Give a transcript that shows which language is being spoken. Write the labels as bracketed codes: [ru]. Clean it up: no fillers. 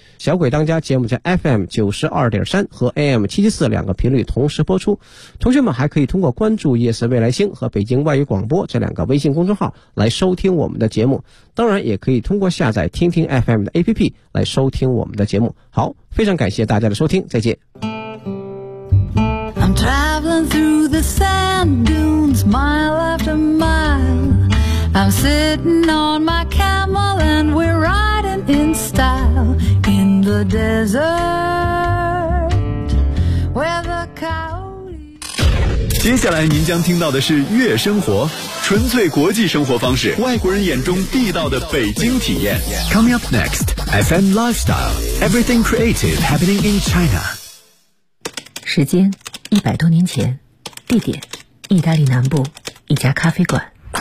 [zh] 小鬼当家节目在 FM92.3 和 AM774 两个频率同时播出，同学们还可以通过关注夜色未来星和北京外语广播这两个微信公众号来收听我们的节目，当然也可以通过下载听听 FM 的 APP 来收听我们的节目。好，非常感谢大家的收听，再见。 [en] I'm traveling through the sand dunes, mile after mile. I'm sitting on my camel and we're riding in style in the desert where the coyote. [zh] 接下来您将听到的是月生活，纯粹国际生活方式，外国人眼中地道的北京体验。 [en] Coming up next, FM Lifestyle, everything creative happening in China. [zh] 时间100多年前，地点意大利南部一家咖啡馆。